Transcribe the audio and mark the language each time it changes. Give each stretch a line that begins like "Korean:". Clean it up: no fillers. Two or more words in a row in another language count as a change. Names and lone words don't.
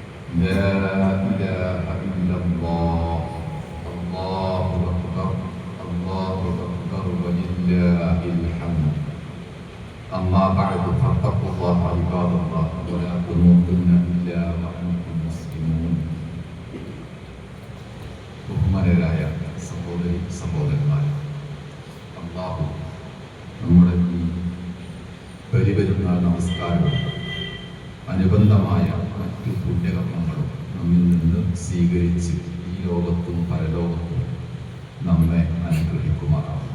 Arabic: لا إله إلا الله الله أكبر الله أكبر ولله الحمد أما بعد فاتقوا الله عباد الله ولا تموتن إلا وأنتم مسلمون
Malayalam: ബഹുമാനരായ സഹോദരി സഹോദരന്മാർ, അല്ലാഹു നമ്മുടെ ഈ പരിപെരുന്നാൾ നമസ്കാരവും അനുബന്ധമായ മറ്റു പുണ്യകർമ്മങ്ങളും നമ്മിൽ നിന്ന് സ്വീകരിച്ച് ഈ ലോകത്തും പരലോകത്തും നമ്മെ അനുഗ്രഹിക്കുമാറാണ്.